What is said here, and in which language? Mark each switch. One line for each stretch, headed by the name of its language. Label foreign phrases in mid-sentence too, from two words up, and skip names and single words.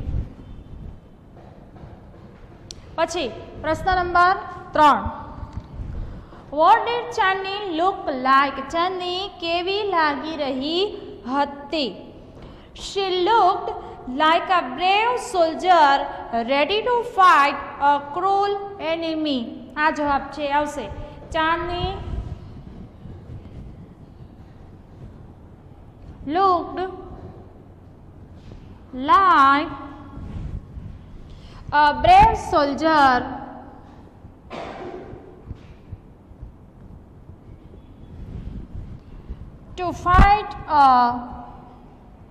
Gujarati: પછી પ્રશ્ન નંબર 3,
English: what did ચાંદની look like?
Gujarati: ચાંદની કેવી લાગી રહી હતી?
English: She looked like a brave soldier ready to fight a cruel enemy.
Gujarati: આ જવાબ છે આવશે.
English: ચાંદની looked like a brave soldier to fight a